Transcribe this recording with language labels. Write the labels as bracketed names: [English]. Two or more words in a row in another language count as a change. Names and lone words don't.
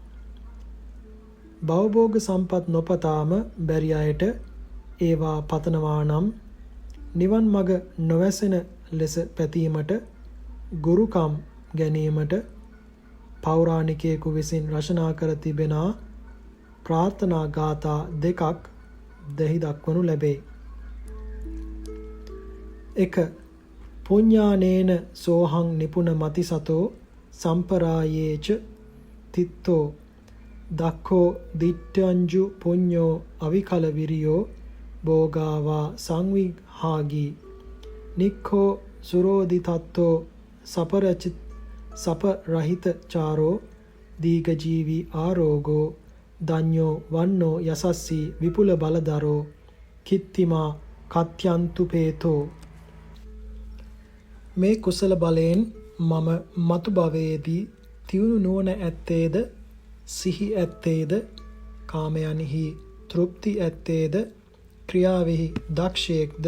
[Sinhala] භවභෝග සම්පත් නොපතාම බැරි අයට ඒවා පතනවා නම් නිවන් මඟ නොවැසෙන ලෙස පැතීමට ගුරුකම් ගැනීමට පෞරාණිකයෙකු විසින් රචනා කර තිබෙනා ප්‍රාර්ථනා ගාථා දෙකක් දෙහි දක්වනු ලැබේ. 1. [Pali] පුඤ්ඤානේන සෝහං නිපුන මතිසතෝ සම්පරායේච තිත්තෝ දක්ඛෝ දිට්ඨංජු පුඤ්ඤෝ අවිකල විරියෝ භෝගාවා සංවිහාගී නික්ඛෝ සුරෝදි තත්තෝ සපරහිත චාරෝ දීඝජීවි ආරෝගෝ දඤ්ඤෝ වන්නෝ යසස්සී විපුල බලදරෝ කිත්තිමා කත්‍යන්තු පේතෝ. [Sinhala] මේ කුසල බලයෙන් මම මතු භවයේදී තියුණු නුවණ ඇත්තේද සිහි ඇත්තේද කාමයන්හි තෘප්ති ඇත්තේද ක්‍රියාවෙහි දක්ෂයෙක්ද